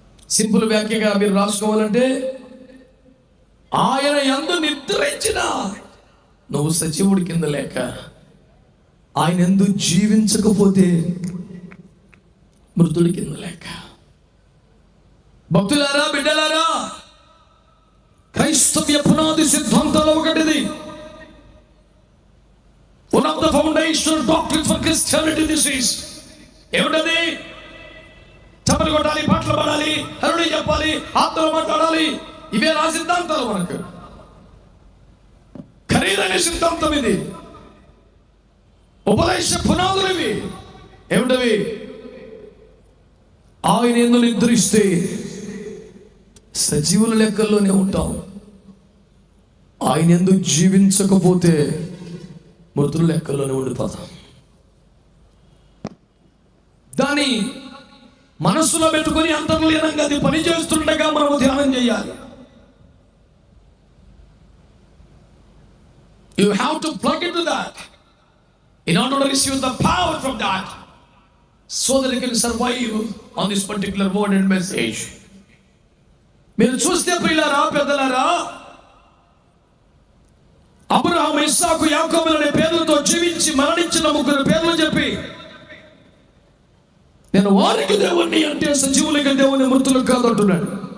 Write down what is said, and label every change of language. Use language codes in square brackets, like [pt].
[te] Simple వ్యాఖ్యగా మీరు రాసుకోవాలంటే, ఆయన యందు నిద్రించిన నువ్వు సజీవుడి కింద లేక, ఆయన యందు జీవించకపోతే మృతుడి కింద లేక. భక్తులారా, బిడ్డలారా, క్రైస్తవ్య పునాది సిద్ధాంతాలు ఒకటిది. [en] One of the foundational doctrines for Christianity this is. [te] ఏమిటది? చప్పలు కొట్టాలి, పాటలు పాడాలి, హరుడి చెప్పాలి, ఆత్మలు మాట్లాడాలి. ఇవే నా సిద్ధాంతాలు. మనకు ఖరీదైన సిద్ధాంతం ఇది. ఉపదేశ పునాదులు ఇవి. ఏమిటవి? ఆయన యందు నిద్రిస్తే సజీవుల లెక్కల్లోనే ఉంటాం. ఆయన యందు జీవించకపోతే మృతుల లెక్కల్లోనే ఉండిపోతాం. దాన్ని మనస్సులో పెట్టుకొని అంతర్లీనంగా అది పనిచేస్తుండగా మనము ధ్యానం చేయాలి. [en] You have to plug into that in order to receive the power from that, so that you can survive on this particular word and message. [te] మీరు చూస్తే ప్రియులారా, పెద్దలారా, అబ్రహాం, ఇస్సాకు, యాకోబులు అనే పేర్లతో జీవించి మరణించిన 3 పేర్లు చెప్పి నేను వారికి దేవుణ్ణి అంటే సజీవులకి దేవుని, మృతులకు కాదు అంటున్నాడు.